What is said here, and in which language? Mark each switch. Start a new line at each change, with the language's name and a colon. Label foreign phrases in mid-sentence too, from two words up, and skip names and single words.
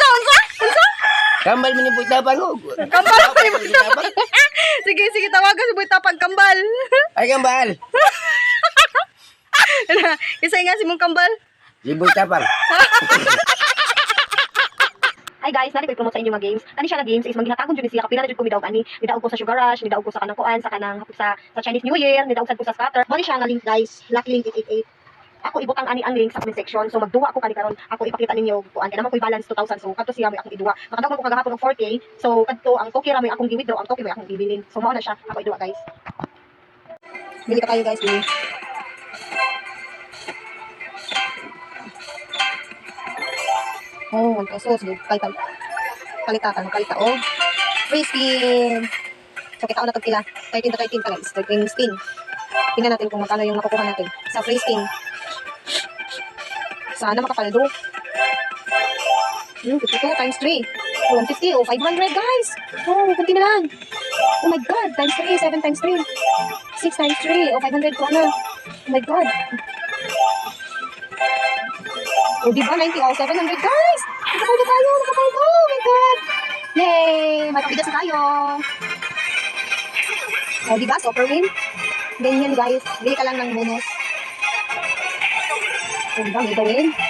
Cebuano: Kambal mo ni boy Tapang. Kambal pa ni Boy Tapang. Sige, tawagan si Boy Tapang kambal. Ay, kambal. Isa nga si mong kambal. Si boy Tapang. Hi guys, nari ko promote sa inyo mga games. Kani siya nga games is manghatagon jud siya kapila na jud ko midaog ani. Midaog ko sa Sugar Rush, midaog ko sa kanang kuan, sa kanang sa Chinese New Year, midaog sad ko sa scatter. Bali siya nga link guys, Lucky Link 888. Ako ibutang ani ang link sa comment section. So magduwa ako kani karon. Ako ipakita ninyo kuan kay naman ko'y balance 2,000. So kadto siya may akong iduwa. Makadaghan ko kagahapon og 4K. So kadto ang token ra may akong gi-withdraw, ang token may akong bibilin. So mao na siya. Ako iduwa guys.
Filipino: Bili ka tayo guys, bili. Oh, 1 pesos. Kalita. Oh.
English: Free spin.
Cebuano: So, kita ko na ito pila. 13 to 13 ka guys. 13 spin.
Filipino: Tingnan natin kung magkano yung makukuha natin. Sa
English: free spin.
Filipino: Sana makapaldo.
English: 52 times 3. Oh, 150.
Filipino: Oh, 500 guys. Oh, kunti na lang.
English: Oh my God. Times 3. 7 times 3. 6 times 3. Oh, 500
Filipino: ko na.
English: Oh my God.
Filipino: Oh, diba? 90. Oh, 700 guys. Nakapaldo tayo.
English: Oh my God.
Filipino: Yay! May kapigas na tayo. Oh, diba?
English: Super win.
Filipino: Ganyan guys. Bili ka lang ng bonus. Oh, diba? May gawin.